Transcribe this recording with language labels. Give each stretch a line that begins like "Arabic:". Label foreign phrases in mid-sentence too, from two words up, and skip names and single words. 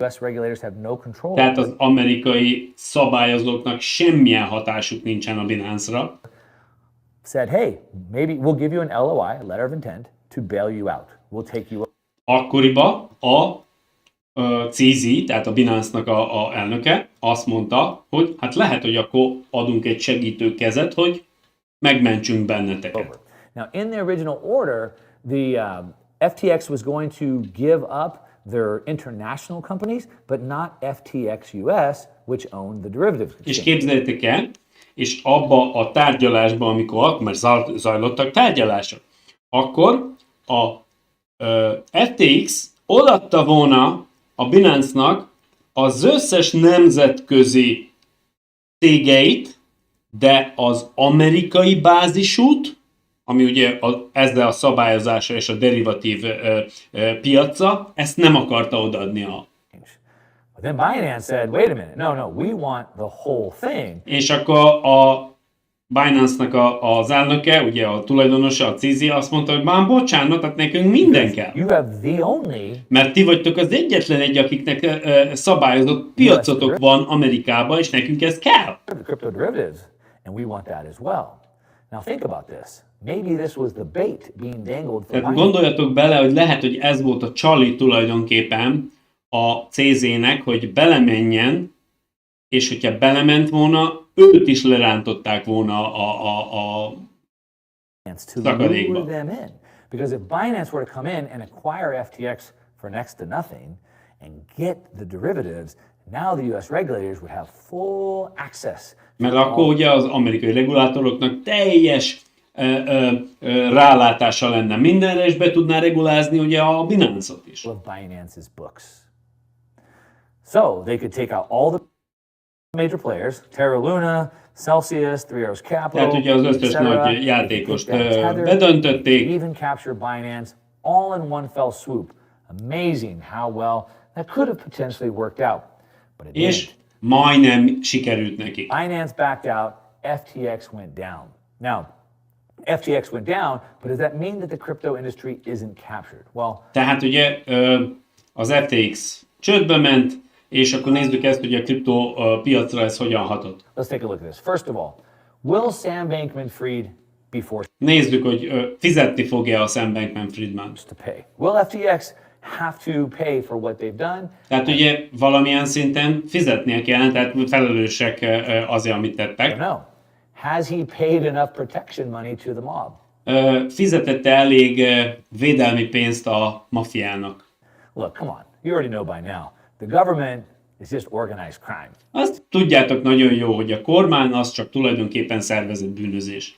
English: US regulators have no control.
Hungarian: tehát az amerikai szabályozóknak semmilyen hatásuk nincsen a Binance-ra,
English: Said, hey, maybe we'll give you an LOI, a letter of intent, to bail you out. We'll take you.
Hungarian: akkoriban a CZ, tehát a Binance-nak a elnöke azt mondta, hogy hát lehet, hogy akkor adunk egy segítő kezet, hogy megmentsünk benneteket.
English: Now, in the original order, the FTX was going to give up their international companies, but not FTX US, which owned the derivatives.
Hungarian: És képzeljétek el, és abba a tárgyalásban, amikor mert zajlottak tárgyalások, akkor a FTX odaadta volna a Binance-nak az összes nemzetközi cégeit, de az amerikai bázisút, ami ugye ezzel a szabályozása és a derivatív piaca, ezt nem akarta odaadni a.
English: But then Binance said, wait a minute, no, we want the whole thing.
Hungarian: És akkor a Binance-nak az elnöke, ugye a tulajdonosa, a CZ azt mondta, hogy már bocsánat, tehát nekünk minden kell.
English: You have the only
Hungarian: Mert ti vagytok az egyetlen egy, akiknek szabályozott piacotok van Amerikában, és nekünk ez kell.
English: crypto derivatives, and we want that as well. Now think about this. Maybe this was the bait being dangled for
Hungarian: Tehát Binance. gondoljatok bele, hogy lehet, hogy ez volt a csali tulajdonképpen a CZ-nek, hogy belemenjen, és hogyha belement volna, őt is lerántották volna a
English: To
Hungarian: szakadékba.
English: lure them in. Because if Binance were to come in and acquire FTX for next to nothing and get the derivatives, now the US regulators would have full access.
Hungarian: Mert akkor ugye az amerikai regulátoroknak teljes rálátása lenne mindenre, és be tudná regulázni ugye a Binance-ot is.
English: Of Binance's books. So they could take out all the major players, Terra Luna, Celsius, Three Arrows Capital,
Hungarian: Tehát ugye az összes
English: etc.
Hungarian: nagy
English: They could
Hungarian: játékost
English: take that Tether,
Hungarian: bedöntötték,
English: even capture Binance all in one fell swoop. Amazing how well that could have potentially worked out, but it
Hungarian: és
English: didn't.
Hungarian: majdnem sikerült neki.
English: Binance backed out, FTX went down. Now, FTX went down, but does that mean that the crypto industry isn't captured? Well,
Hungarian: Tehát ugye az FTX csődbe ment, és akkor nézzük ezt, hogy a kriptó piacra ez hogyan hatott.
English: let's take a look at this. First of all, will Sam Bankman-Fried be forced
Hungarian: Nézzük, hogy fizetni fogja a Sam Bankman-Friedman.
English: to pay? Will FTX have to pay for what they've done?
Hungarian: Tehát ugye valamilyen szinten fizetnie kell, tehát felelősek azért, amit
English: I
Hungarian: tettek.
English: don't know. Has he paid enough protection money to the mob?
Hungarian: Fizetette elég védelmi pénzt a mafiának.
English: Look, come on. You already know by now. The government is just organized crime.
Hungarian: Azt tudjátok nagyon jó, hogy a kormány az csak tulajdonképpen szervezett bűnözés.